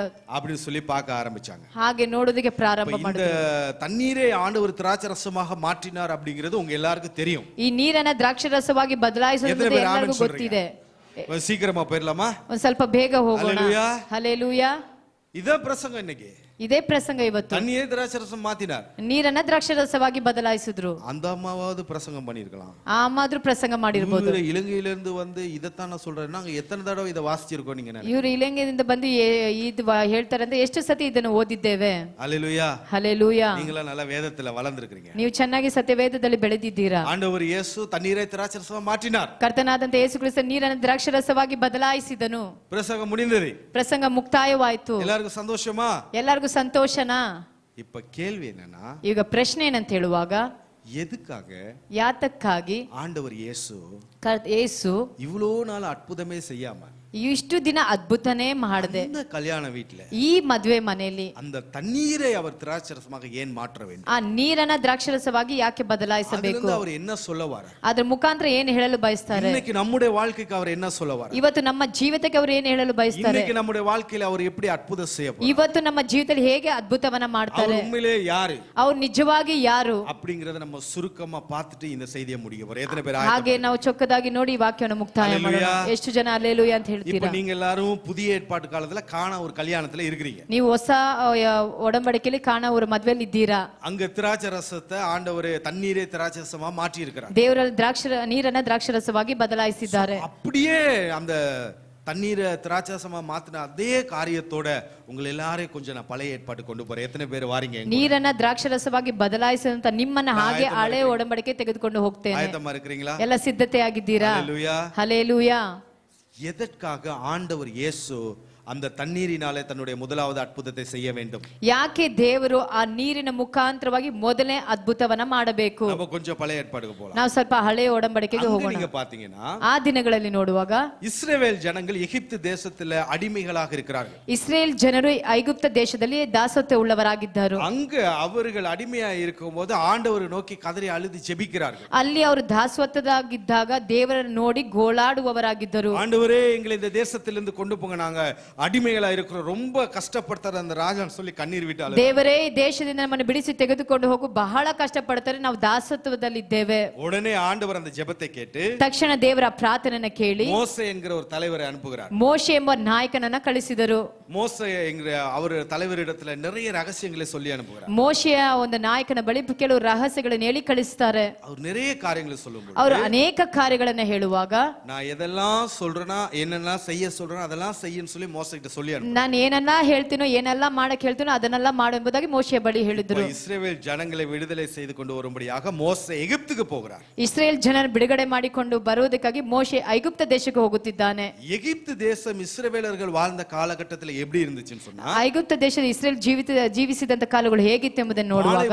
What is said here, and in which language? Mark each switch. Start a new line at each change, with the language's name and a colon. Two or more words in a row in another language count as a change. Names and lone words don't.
Tamil: அப்படின்னு சொல்லி பார்க்க ஆரம்பிச்சாங்க.
Kannada: ಹಾಗೆ ನೋಡೋದಕ್ಕೆ ಪ್ರಾರಂಭ
Tamil: இந்த
Kannada: ಮಾಡಿದ್ರು.
Tamil: தண்ணீரை ஆண்டவர் திராட்சை ரசமாக மாற்றினார் அப்படிங்கிறது உங்க எல்லாருக்கும் தெரியும்.
Kannada: ಈ ನೀರನ್ನ ದ್ರಾಕ್ಷಿ ರಸವಾಗಿ ಬದಲಾಯಿಸೋದು ಎಲ್ಲರಿಗೂ ಗೊತ್ತಿದೆ.
Tamil: சீக்கிரமா போயிடலாமா?
Kannada: ಒಂದ್ ಸ್ವಲ್ಪ ಬೇಗ ಹೋಗೋಣ.
Tamil: ஹல்லேலூயா.
Kannada: ಹಲ್ಲೆಲೂಯಾ. ಇದೇ ಪ್ರಸಂಗ இன்னைக்கு. ಇದೇ ಪ್ರಸಂಗ ಇವತ್ತು.
Tamil: தண்ணீரை திராட்சை ரசம் மாத்தினார்.
Kannada: ನೀರನ್ನ ದ್ರಾಕ್ಷಿ ರಸವಾಗಿ ಬದಲಾಯಿಸಿದ್ರು.
Tamil: அந்த அம்மாவாவது பிரசங்கம் பண்ணிருக்கலாம்.
Kannada: ಆ ಅಮ್ಮಾದ್ರೂ ಪ್ರಸಂಗ ಮಾಡಿರ್ಬೋದು.
Tamil: இலங்கையில இருந்து வந்து இதத்தான் நான் சொல்றேன். நாங்க எத்தனை தடவை இதை வாசிச்சிருக்கோம் நீங்க நினைக்கிறீங்க?
Kannada: ಇವರು ಇಲಂಗೆಯಿಂದ ಬಂದು ಇದು ಹೇಳ್ತಾರೆ ಅಂದ್ರೆ ಎಷ್ಟು ಸತಿ ಇದನ್ನು ಓದಿದ್ದೇವೆ.
Tamil: ஹல்லேலூயா.
Kannada: ಹಲ್ಲೆಲೂಯಾ.
Tamil: நீங்களா நல்ல வேதத்துல வளர்ந்திருக்கீங்க.
Kannada: ನೀವು ಚೆನ್ನಾಗಿ ಸತ್ಯವೇದದಲ್ಲಿ ಬೆಳೆದಿದ್ದೀರಾ.
Tamil: ஆண்டவர் இயேசு தண்ணீரை திராட்சை ரசமா மாற்றினார்.
Kannada: ಕರ್ತನಾದಂತ ಯೇಸು ಕ್ರಿಸ್ತ ನೀರನ್ನು ದ್ರಾಕ್ಷಿ ರಸವಾಗಿ ಬದಲಾಯಿಸಿದನು.
Tamil: பிரசங்கம் முடிந்தது.
Kannada: ಪ್ರಸಂಗ ಮುಕ್ತಾಯವಾಯಿತು.
Tamil: எல்லாருக்கும் சந்தோஷமா?
Kannada: ಎಲ್ಲರಿಗೂ ಸಂತೋಷನಾ?
Tamil: இப்ப கேள்வி என்னன்னா,
Kannada: ಈಗ ಪ್ರಶ್ನೆ ಏನಂತ ಹೇಳುವಾಗ
Tamil: எதுக்காக
Kannada: ಯಾತಕ್ಕಾಗಿ
Tamil: ஆண்டவர் இயேசு
Kannada: ಯೇಸು
Tamil: இவ்வளோ நாள் அற்புதமே செய்யாம
Kannada: ಇಷ್ಟು ದಿನ ಅದ್ಭುತನೇ ಮಾಡದೆ
Tamil: அந்த கல்யாண வீட்டுல
Kannada: ಈ ಮದುವೆ ಮನೆಯಲ್ಲಿ
Tamil: அந்த தண்ணீரை அவர் திராட்சரசமாக ஏன் மாற்ற வேண்டும்?
Kannada: ಆ ನೀರನ್ನ ದ್ರಾಕ್ಷರಸವಾಗಿ ಯಾಕೆ ಬದಲಾಯಿಸಬೇಕು?
Tamil: அதிலிருந்து அவர் என்ன சொல்ல வரார்?
Kannada: ಅದ್ರ ಮುಖಾಂತರ ಏನು ಹೇಳಲು ಬಯಸ್ತಾರೆ?
Tamil: இன்னைக்கு நம்முடைய வாழ்க்கைக்கு அவர் என்ன சொல்ல வரார்?
Kannada: ಇವತ್ತು ನಮ್ಮ ಜೀವಿತಕ್ಕೆ ಅವರು ಏನು ಹೇಳಲು ಬಯಸ್ತಾರೆ?
Tamil: இன்னைக்கு நம்முடைய வாழ்க்கையில அவர் எப்படி அற்புதம் செய்ய போறார்?
Kannada: ಇವತ್ತು ನಮ್ಮ ಜೀವಿತದಲ್ಲಿ ಹೇಗೆ ಅದ್ಭುತವನ್ನ ಮಾಡ್ತಾರೆ?
Tamil: அவர் உண்மையிலே யாரு?
Kannada: ಅವ್ರು ನಿಜವಾಗಿ ಯಾರು
Tamil: அப்படிங்கறத நம்ம சுருக்கமா பார்த்துட்டு இந்த செய்தியை முடிக்க போறோம். எத்தனை பேர்
Kannada: ಹಾಗೆ ನಾವು ಚೊಕ್ಕದಾಗಿ ನೋಡಿ ಈ ವಾಕ್ಯವನ್ನು ಮುಕ್ತಾಯ ಮಾಡೋಣ. ಎಷ್ಟು ಜನ ಹಲ್ಲೆಲೂಯಾ ಅಂತ ಹೇಳ್ತೀರಾ?
Tamil: இப்போ நீங்க எல்லாரும் புதிய ஏற்பாட்டு காலத்துல கானா ஒரு கல்யாணத்துல இருக்கிறீங்க.
Kannada: ನೀವು ಹೊಸ ಒಡಂಬಡಿಕೆಯಲ್ಲಿ ಕಾಣ ஒரு ಮದುವೆಯಲ್ಲಿ ಇದ್ದೀರಾ.
Tamil: அங்க திராட்சை ரசத்தை ஆண்டவர் தண்ணீரை திராட்சை ரசமா மாற்றி இருக்கிறார்.
Kannada: ದೇವರ ನೀರನ್ನ ದ್ರಾಕ್ಷರಸವಾಗಿ ಬದಲಾಯಿಸಿದ್ದಾರೆ.
Tamil: அப்படியே அந்த தண்ணீரை திராட்சரசமா மாத்தின அதே காரியத்தோட உங்களை எல்லாரையும் கொஞ்சம் நான் பழைய ஏற்பாட்டு கொண்டு போறேன். எத்தனை பேர் வாரீங்க?
Kannada: ನೀರನ್ನ ದ್ರಾಕ್ಷರಸವಾಗಿ ಬದಲಾಯಿಸಿದಂತ ನಿಮ್ಮನ್ನ ಹಾಗೆ ಹಳೆ ಒಡಂಬಡಿಕೆ ತೆಗೆದುಕೊಂಡು ಹೋಗ್ತೇನೆ.
Tamil: ஆயத்தமா இருக்கிறீங்களா?
Kannada: ಎಲ್ಲ ಸಿದ್ಧತೆ ಆಗಿದ್ದೀರಾ?
Tamil: ஹல்லேலூயா.
Kannada: ಹಲ್ಲೆಲೂಯಾ.
Tamil: எதற்காக ஆண்டவர் இயேசு அந்த தண்ணீரினாலே தன்னுடைய முதலாவது அற்புதத்தை செய்ய வேண்டும்?
Kannada: ಯಾಕೆ ದೇವರು ಆ ನೀರಿನ ಮುಖಾಂತರವಾಗಿ ಮೊದಲನೇ ಅದ್ಭುತವನ್ನ ಮಾಡಬೇಕು?
Tamil: நம்ம கொஞ்சம் பழைய ஏற்பாடுக்கு போலாம்.
Kannada: ನಾವು ಸ್ವಲ್ಪ ಹಳೆ ಒಡಂಬಡಿಕೆಗೆ ಹೋಗೋಣ.
Tamil: நீங்க பாத்தீங்கன்னா
Kannada: ಆ ದಿನಗಳಲ್ಲಿ ನೋಡುವಾಗ
Tamil: இஸ்ரவேல் ஜனங்கள் எகிப்து தேசத்துல அடிமைகளாக இருக்கிறார்கள்.
Kannada: ಇಸ್ರೇಲ್ ಜನರು ಐಗುಪ್ತ ದೇಶದಲ್ಲಿ ದಾಸತ್ವ ಉಳ್ಳವರಾಗಿದ್ದರು.
Tamil: அங்க அவர்கள் அடிமையா இருக்கும்போது ஆண்டவரை நோக்கி கதறி அழுது ஜெபிக்கிறார்கள்.
Kannada: ಅಲ್ಲಿ ಅವರು ದಾಸತ್ವದಾಗಿದ್ದಾಗ ದೇವರನ್ನು ನೋಡಿ ಗೋಳಾಡುವವರಾಗಿದ್ದರು.
Tamil: ஆண்டவரே எங்களை இந்த தேசத்திலிருந்து கொண்டு போங்க, நாங்க அடிமைகளா இருக்கிறோம், ரொம்ப கஷ்டப்படுத்தார அந்த ராஜான்னு சொல்லி கண்ணீர் விட்டாலும்
Kannada: ದೇವರೇ ಈ ದೇಶದಿಂದ ನಮ್ಮನ್ನು ಬಿಡಿಸಿ ತೆಗೆದುಕೊಂಡು ಹೋಗು, ಬಹಳ ಕಷ್ಟಪಡ್ತಾರೆ, ನಾವು ದಾಸತ್ವದಲ್ಲಿದ್ದೇವೆ.
Tamil: உடனே ஆண்டவர் அந்த ஜெபத்தை கேட்டு
Kannada: ತಕ್ಷಣ ದೇವರ ಪ್ರಾರ್ಥನೆಯನ್ನು ಕೇಳಿ
Tamil: மோசே என்கிற ஒரு தலைவரை அனுப்புகிறார்.
Kannada: ಮೋಶೆ ಎಂಬ ನಾಯಕನನ್ನ ಕಳಿಸಿದರು.
Tamil: மோசே என்கிற அவர் தலைவரிடத்துல நிறைய ரகசியங்களை சொல்லி அனுப்புகிறார்.
Kannada: ಮೋಶೆಯ ಒಂದು ನಾಯಕನ ಬಳಿ ಕೆಲವು ರಹಸ್ಯಗಳನ್ನು ಹೇಳಿ ಕಳಿಸ್ತಾರೆ.
Tamil: அவர் நிறைய காரியங்களை சொல்லும்போது
Kannada: ಅವರು ಅನೇಕ ಕಾರ್ಯಗಳನ್ನ ಹೇಳುವಾಗ
Tamil: நான் எதெல்லாம் சொல்றேனா என்னெல்லாம் செய்ய சொல்றேனா அதெல்லாம் செய்யன்னு சொல்லி மோசே கிட்ட சொல்லி அனுப்புகிறார்.
Kannada: ನಾನು ಏನನ್ನ ಹೇಳ್ತೀನೋ ಏನೆಲ್ಲ ಮಾಡಕ್ ಹೇಳ್ತೀನೋ ಅದನ್ನೆಲ್ಲ ಮಾಡು ಎಂಬುದಾಗಿ ಮೋಶೆಯ ಬಳಿ ಹೇಳಿದ್ರು.
Tamil: இஸ்ரவேல் ஜனங்களை விடுதலை செய்து கொண்டு வரும்படியாக மோசே எகிப்துக்கு போகிறார்.
Kannada: ಇಸ್ರೇಲ್ ಜನರ ಬಿಡುಗಡೆ ಮಾಡಿಕೊಂಡು ಬರುವುದಕ್ಕಾಗಿ ಮೋಶೆ ಐಗುಪ್ತ ದೇಶಕ್ಕೆ ಹೋಗುತ್ತಿದ್ದಾನೆ.
Tamil: எகிப்து தேசம் இஸ்ரவேலர்கள் வாழ்ந்த காலகட்டத்தில் எப்படி இருந்துச்சுன்னு சொன்னா,
Kannada: ಐಗುಪ್ತ ದೇಶದ ಇಸ್ರೇಲ್ ಜೀವಿಸಿದಂತ ಕಾಲಗಳು ಹೇಗಿತ್ತು ಎಂಬುದನ್ನು ನೋಡುವಾಗ